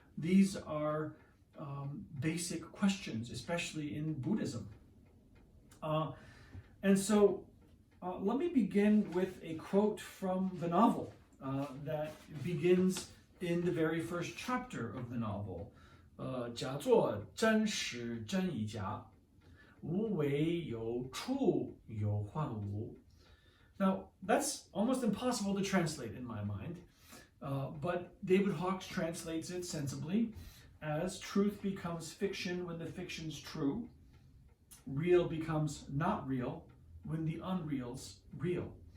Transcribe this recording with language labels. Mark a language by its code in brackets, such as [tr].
[en] These are basic questions, especially in Buddhism. And so let me begin with a quote from the novel that begins in the very first chapter of the novel. [zh] 假作真实真亦假 无为有处有幻无. [en] Now, that's almost impossible to translate in my mind, but David Hawkes translates it sensibly as truth becomes fiction when the fiction's true, real becomes not real when the unreal's real.